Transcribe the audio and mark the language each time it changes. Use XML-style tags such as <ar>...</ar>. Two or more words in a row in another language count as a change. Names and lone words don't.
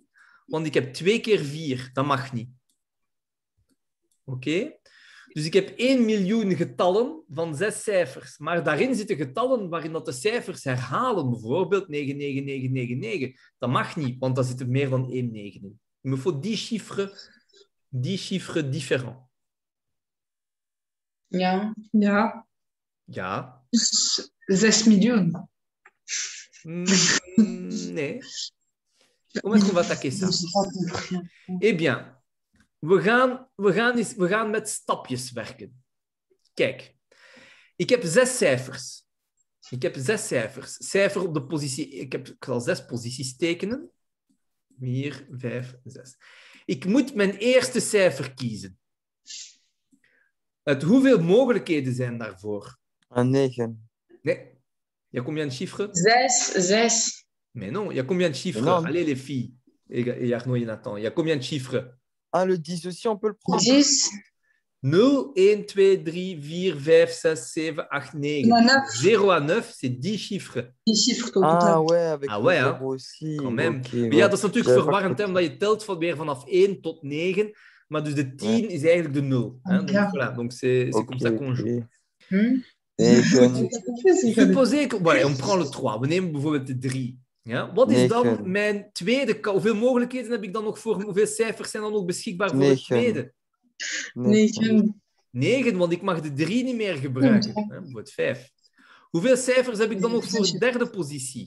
<nl>Want ik heb 2 keer 4. Dat mag niet. Oké? Dus ik heb 1 miljoen getallen van 6 cijfers. Maar daarin zitten getallen waarin dat de cijfers herhalen. Bijvoorbeeld 99999. Dat mag niet, want daar zitten meer dan 1 9 in.</nl> <fr>Il me faut 10 chiffres différents.</fr> <nl>Ja. Ja. 6 miljoen. Nee.</nl> <fr>Comment est-ce qu'on va attaquer ça? Eh bien,</fr> <nl>we gaan met stapjes werken. Kijk, ik heb 6 cijfers. Cijfer op de positie... Ik zal 6 posities tekenen. 4, 5, 6. Ik moet mijn eerste cijfer kiezen. Uit hoeveel mogelijkheden zijn daarvoor? 9. Nee.</nl> <fr>Il y a combien de chiffres? 6. Mais non, il y a combien de chiffres? Non. Allez, les filles. Et Arnaud et Nathan, il y a combien de chiffres? Ah, le 10 aussi, on peut le prendre? 10. 0, 1, 2, 3, 4, 5, 6, 7, 8, 9. On en a 0 à 9, c'est 10 chiffres. des chiffres au Ah total. ouais, avec Ah le ouais, hein. zéro aussi. Quand même. Ok,</fr> <nl>Maar</nl> <fr>ouais.</fr> <nl>ja, dat is natuurlijk</nl> <fr>J'avais pas</fr> <nl>verwarrend, hè,</nl> <fr>compris.</fr> <nl>omdat je telt weer vanaf 1 tot 9. Maar dus de 10 is eigenlijk de 0. Hè?</nl> <fr>Donc,</fr> <nl>Ja.</nl> <fr>voilà. Donc c'est Ok, comme ça qu'on joue. ok. Hm? 9, Supposeer, voilà, on prend le 3.</fr> <nl>We nemen bijvoorbeeld de 3. Ja? Wat is dan 9, mijn tweede? Hoeveel mogelijkheden heb ik dan nog voor? Hoeveel cijfers zijn dan nog beschikbaar voor het 9. tweede? 9. 9, want ik mag de 3 niet meer gebruiken. Hè? Voor het 5. Hoeveel cijfers heb ik dan nog voor de derde positie?</nl>